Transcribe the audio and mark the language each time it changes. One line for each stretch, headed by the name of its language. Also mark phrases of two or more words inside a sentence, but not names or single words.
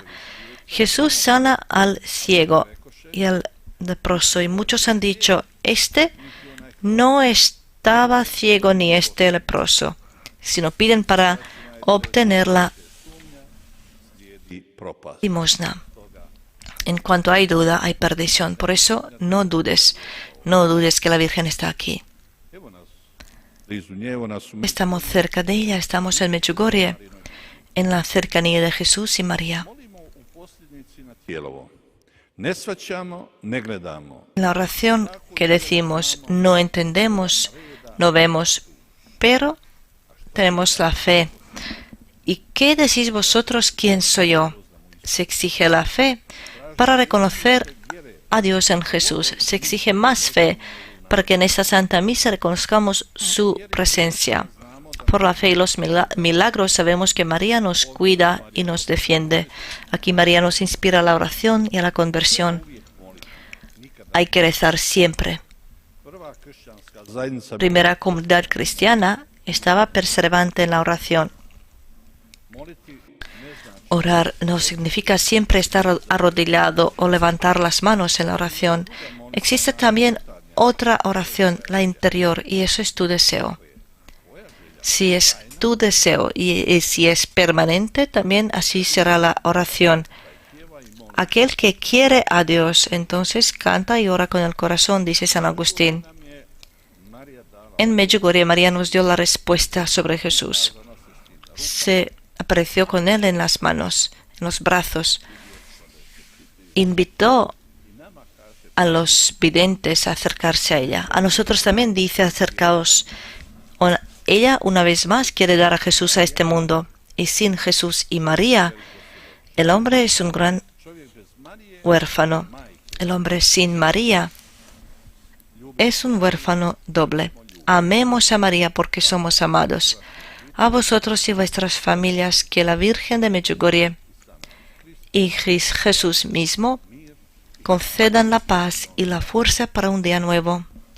Spanish: Jesús sana al ciego y al leproso y muchos han dicho: este no estaba ciego ni este leproso, sino piden para obtener la limosna. En cuanto hay duda, hay perdición. Por eso no dudes que la Virgen está aquí.
Croatian: blizu nje, ona su
Spanish: Estamos cerca de ella, estamos en Medjugorje, en la cercanía de Jesús y María.
Croatian: molimo u posljednici na tijelovo. Ne shvaćamo, ne gledamo.
Spanish: En la oración que decimos, no entendemos, no vemos, pero tenemos la fe. ¿Y qué decís vosotros quién soy yo? Se exige la fe para reconocer a Dios en Jesús. Se exige más fe para que en esta Santa Misa reconozcamos su presencia. Por la fe y los milagros sabemos que María nos cuida y nos defiende. Aquí María nos inspira a la oración y a la conversión. Hay que rezar siempre.
Croatian: Prva kršćanska zajednica
Spanish: Primera comunidad cristiana estaba perseverante en la oración.
Croatian: moliti ne znači
Spanish: Orar no significa siempre estar arrodillado o levantar las manos en la oración. Existe también otra oración, la interior, y eso es tu deseo. Si es tu deseo y si es permanente, también así será la oración. Aquel que quiere a Dios, entonces canta y ora con el corazón, dice San Agustín.
Croatian: nam je Marija dala
Spanish: En Medjugorje, María nos dio la respuesta sobre Jesús. Se apareció con él en las manos, en los brazos. Invitó a los videntes a acercarse a ella. A nosotros también dice acercaos. Ella una vez más quiere dar a Jesús a este mundo. Y sin Jesús y María, el hombre es un gran
Croatian: čovjek bez Marije
Spanish: huérfano. El hombre sin María es un huérfano doble. Amemos a María porque somos amados. A vosotros y vuestras familias que la Virgen de Medjugorje y Jesús mismo concedan la paz y la fuerza para un día nuevo.